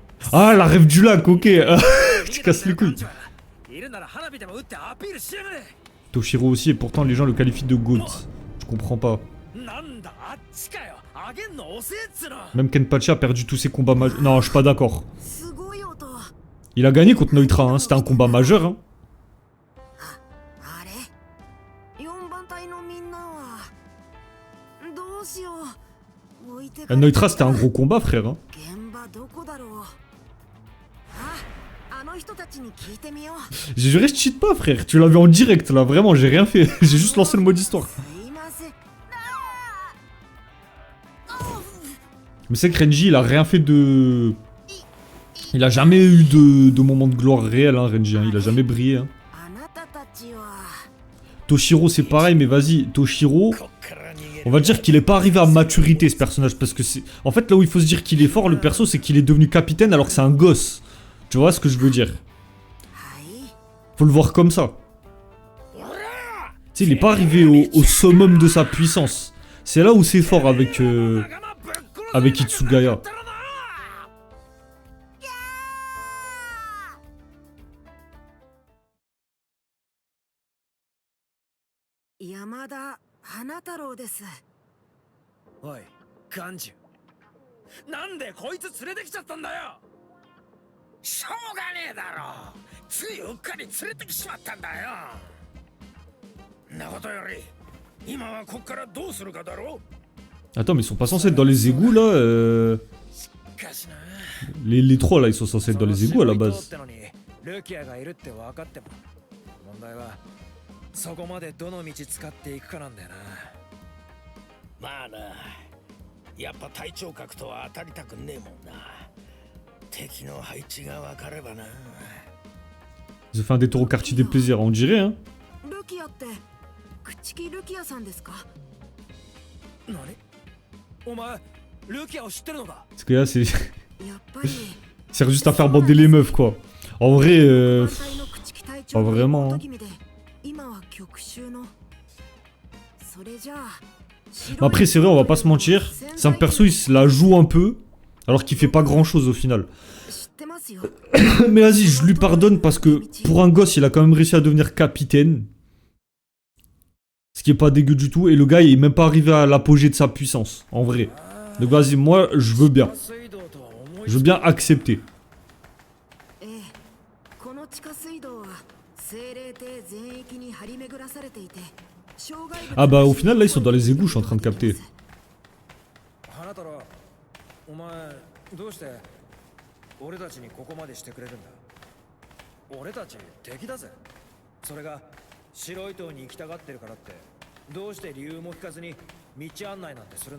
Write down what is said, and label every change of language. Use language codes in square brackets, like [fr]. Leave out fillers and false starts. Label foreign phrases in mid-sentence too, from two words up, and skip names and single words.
[fr] Ah, la rêve du lac, ok. Tu casses les couilles. [ja] いるなら花火でも打ってアピールしやがれ。 [fr] Toshiro aussi, et pourtant les gens le qualifient de GOAT. Je comprends pas. [ja] なんだあっちかよ。あげんの遅えっつの。 [fr] Même Kenpachi a perdu tous ses combats majeurs. Non, je suis pas d'accord. [ja] すごい音。 [fr] Il a gagné contre Neutra, hein. C'était un combat majeur. Hein. [ja] あれ？4番隊のみんなはどうしよう。置いてかれた。 [fr] Neutra, c'était un gros combat, frère. Hein. [ja] 現場どこだろう。あの人たちに聞いてみよう。 [fr] J'ai juré, je cheat pas, frère. Tu l'as vu en direct, là. Vraiment, j'ai rien fait. J'ai juste lancé le mode histoire. [ja] すいません。 [fr] Mais c'est que Renji, il a rien fait de... Il a jamais eu de moment de gloire réel, hein, Renji. Hein. Il a jamais brillé. Hein. [ja] あなたたちは [fr] Toshiro, c'est pareil, mais vas-y. Toshiro, [ja] こっから逃げる。 [fr] on va dire qu'il est pas arrivé à maturité, ce personnage. Parce que c'est... En fait, là où il faut se dire qu'il est fort, le perso, c'est qu'il est devenu capitaine alors que c'est un gosse. Tu vois ce que je veux dire? [ja] はい。 [fr] Faut le voir comme ça. Tu sais, il est pas arrivé au summum de sa puissance. C'est là où c'est fort avec... avec Itsugaya. [ja] 山田花太郎です。おい、ガンジュ。なんでこいつ連れてきちゃったんだよ。しょうがねえだろ。ついうっかり連れてきちまったんだよ。なことより、今はこっからどうするかだろ。 [fr] Attends, mais ils sont pas censés être dans les égouts, là [ja] しかしな。 [fr] les trois, là, ils sont censés être dans les égouts, à la base. [ja] ルキアがいるって分かっても、問題はそこまでどの道使っていくかなんだよな。まあな、やっぱ隊長格とは当たりたくねえもんな。敵の配置が分かればな。 [fr] Ils ont fait un détour au quartier des plaisirs, on dirait, hein. [ja] ルキアって朽木ルキアさんですか？何？お前、ルキアを知ってるのか？ [fr] Parce que là, c'est... [ja] やっぱり [fr] sert juste à faire bander les meufs, quoi. En vrai, pas vraiment. Hein. [ja] 今は極州の。それじゃあ [fr] Après, c'est vrai, on va pas se mentir. C'est un perso, il se la joue un peu, alors qu'il fait pas grand chose au final. [ja] 知ってますよ。 [fr] Mais vas-y, je lui pardonne parce que pour un gosse, il a quand même réussi à devenir capitaine. Ce qui est pas dégueu du tout. Et le gars, il est même pas arrivé à l'apogée de sa puissance, en vrai. Donc vas-y, moi, je veux bien. Je veux bien accepter. [ja] ええ、この地下水道は精霊邸全域に張り巡らされていて、障害物 [fr] Ah bah au final, là, ils sont dans les égouts, je suis en train de capter. [ja] 花太郎、お前どうして俺たちにここまでしてくれるんだ。俺たち敵だぜ。それが白い塔に行きたがってるからってどうして理由も聞かずに道案内なんてするんだ。